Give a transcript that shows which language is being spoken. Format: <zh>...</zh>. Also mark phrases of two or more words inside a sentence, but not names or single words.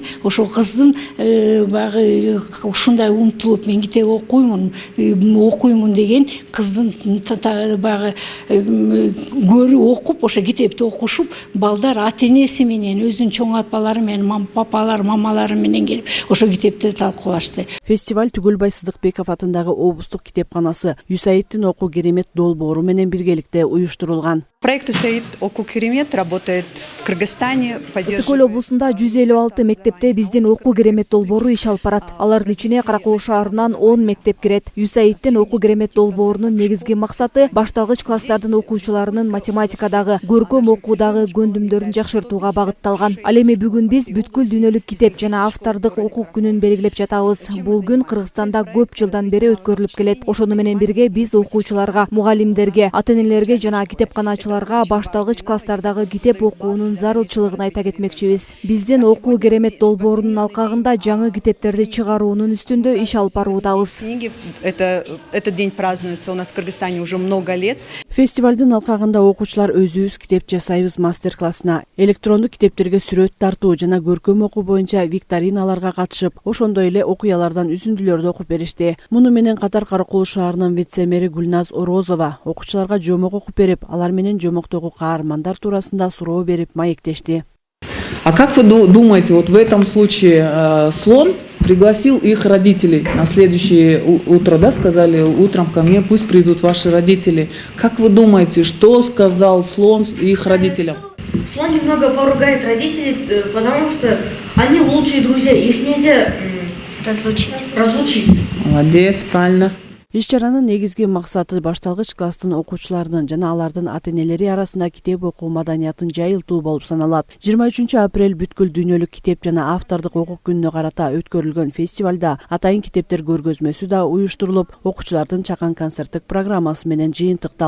<ky>Ошол кыздын баягы ушундай умтулуп, мен китеп окуймун деген кыздын баягы көрүп окуп, ошо китепти окушуп, балдар ата-энеси менен, өзүнүн чоң апалары менен, папалары, мамалары менен келип, ошо китепти талкуулашты. Фестиваль Түгүлбай Сыдыкбеков атындагы облустук китепканасы «Юсаиттин окуу керемет» долбоору менен биргеликте уюштурулган.</ky> <ru>Проект «Юсаит окуу керемет» работает в Кыргызстане.</ru> <ky>Ысык көл облусунда 156 мектепте биздин окуу керемет долбоору иш алып барат. Алардын ичине Каракол шаарынан 10 мектеп кирет. Юсаиттин окуу керемет долбоорунун негизги максаты башталгыч класстардын окуучуларынын математикадагы, көркөм окуудагы көндүмдөрүн жакшыртууга багытталган. Ал эми бүгүн биз бүткүл дүйнөлүк китеп жана автордук укук күнүн белгилеп жатабыз. Бул күн Кыргызстанда көп жылдан бери өткөрүлүп келет. Ошону менен бирге биз окуучуларга, мугалимдерге, ата-энелерге жана китепканачыларга башталгыч класстардагы китеп окуунун зарылчылыгын айта кетмекчибиз. Биздин окуу керемет долбоорунун алкагында жаңы китептерди чыгаруунун үстүндө иш алып баруудабыз.</ky> <ru>Этот день празднуется у нас в Кыргызстане уже много лет.</ru> <ky>Фестивалдын алкагында окуучулар өзүбүз китеп жасайбыз мастер-классына, электрондук китептерге сүрөт тартуу жана көркөм окуу боюнча викториналарга катышып, ошондой эле окуялардан үзүндүлөрдү окуп беришти. Муну менен катар Каракол шаарынын вице-мэри Гүлназ Орозова окуучуларга жомок окуп берип, алар менен жомоктогу каармандар туурасында суроо берип маектешти.</ky> <ru>А как вы думаете, вот в этом случае слон пригласил их родителей на следующее утро, да, сказали утром ко мне, пусть придут ваши родители. Как вы думаете, что сказал слон их родителям? Слон немного поругает родителей, потому что они лучшие друзья, их нельзя разлучить. Молодец, правильно.</ru> <ky>Иш-чаранын негизги максаты башталгыч класстын окуучуларынын жана алардын ата-энелери арасында китеп окуу маданиятын жайылтуу болуп саналат. 23 апрель бүткүл дүйнөлүк китеп жана автордук укук күнүнө карата өткөрүлгөн фестивалда атайын китептер көргөзмөсү да уюштурулуп, окуучулардын чакан концерттик программасы менен жыйынтыкталды.</ky>